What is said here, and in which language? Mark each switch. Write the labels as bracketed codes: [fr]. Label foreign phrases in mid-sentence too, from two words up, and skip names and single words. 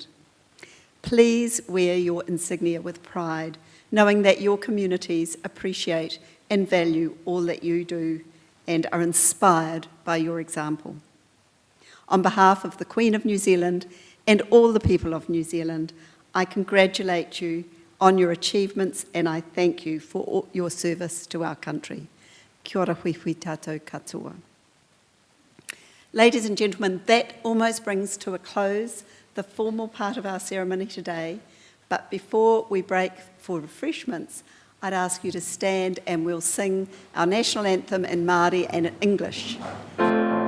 [en] Please wear your insignia with pride, knowing that your communities appreciate and value all that you do and are inspired by your example. On behalf of the Queen of New Zealand and all the people of New Zealand, I congratulate you on your achievements and I thank you for all your service to our country. [mi] Kia ora hui hui tātou katoa. [en] Ladies and gentlemen, that almost brings to a close the formal part of our ceremony today. But before we break for refreshments, I'd ask you to stand and we'll sing our national anthem in Māori and in English.